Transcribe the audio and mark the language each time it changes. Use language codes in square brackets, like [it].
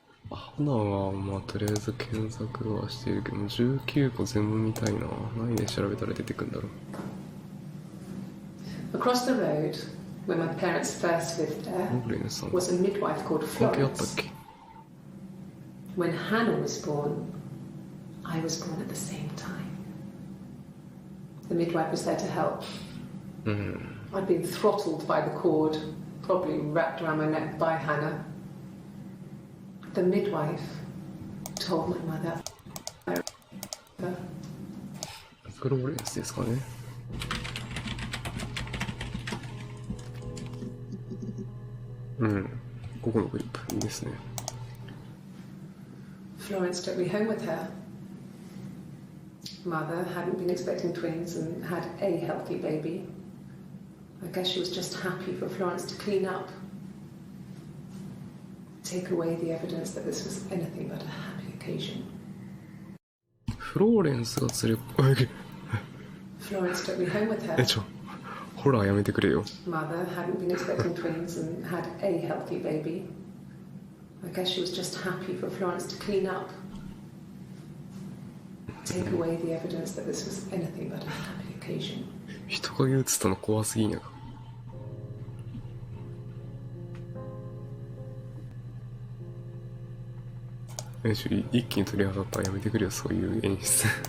[ja] 花は、まあ、とりあえず検索はしているけど、19個全部見たいな。何で調べたら出てくるんだろう。 [en] Across the road, where my parents first lived there, was a midwife called [ja] 関係あったっ [en] Florence. [ja] け？ [en] When Hannah was born, I was born at the same time. The midwife was there to help. I'd been throttled by the cord, probably wrapped around my neck by Hannah. The midwife told my mother. [ja] フローレンスですかね。ここのクリップいいですね。 [en] Florence took me home with her. Mother hadn't been expecting twins and had a healthy baby. I guess she was just happy for Florence to clean up. Take away the evidence that this was anything but a happy occasion. [ja] フローレンスが連れ、 [en] Florence took me home with her. [ja] ホラーやめてくれよ。 [en] Mother hadn't been expecting twins and had a healthy baby. I guess she was just happy for Florence to clean up. Take away the evidence that this was anything but a happy occasion. [ja] 人影映ったの怖すぎんやか。一気に取り上がったらやめてくれよ、そういう演出。